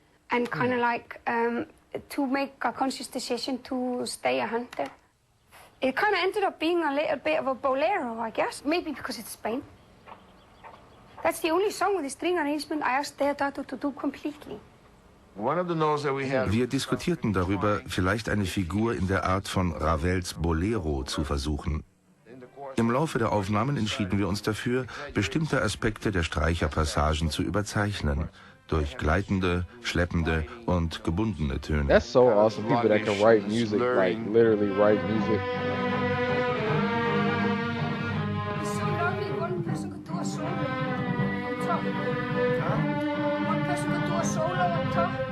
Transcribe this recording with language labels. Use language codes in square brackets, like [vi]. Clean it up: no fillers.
[en] And kind of like to make a conscious decision to stay a hunter. It kind of ended up being a little bit of a bolero, I guess. Maybe because it's Spain. That's the only song with the string arrangement I asked Deodato to do completely. [de] Wir diskutierten darüber, vielleicht eine Figur in der Art von Ravels Bolero zu versuchen. Im Laufe der Aufnahmen entschieden wir uns dafür, bestimmte Aspekte der Streicherpassagen zu überzeichnen, durch gleitende, schleppende und gebundene Töne. [en] That's so awesome. People that can write music, like literally write music. It's so lovely. One person could do a solo on top. One person could do a solo on top.